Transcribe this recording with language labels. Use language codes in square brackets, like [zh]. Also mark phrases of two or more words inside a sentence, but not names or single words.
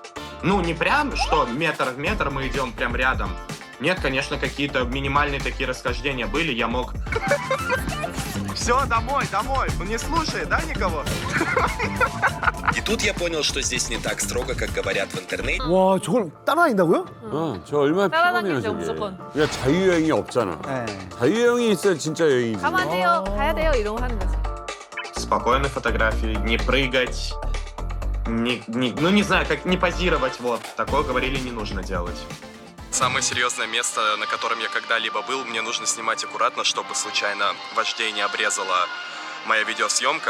[ru] Ну, не прям, что метр в метр мы идем прям рядом. Нет, конечно, какие-то минимальные такие расхождения были, я мог... Все, домой, ну не слушай, да, никого? И тут я понял, что здесь не так строго, как говорят в интернете. [ko] 와, 저걸 따라다닌다고요? 저 얼마나 따라다니죠, 피곤해요, 저게. 무조건. 그러니까 자유여행이 없잖아. 자유여행이 있어야 진짜 여행이지. 가면 안 돼요, 가야 돼요 이런 거 하는 거지. [ru] Спокойно фотографии, не прыгать, ну не знаю, как не позировать, вот. Такое говорили, не нужно делать. Самое серьезное место, на котором я когда-либо был, мне нужно снимать аккуратно, чтобы случайно вождей не обрезала моя видеосъемка.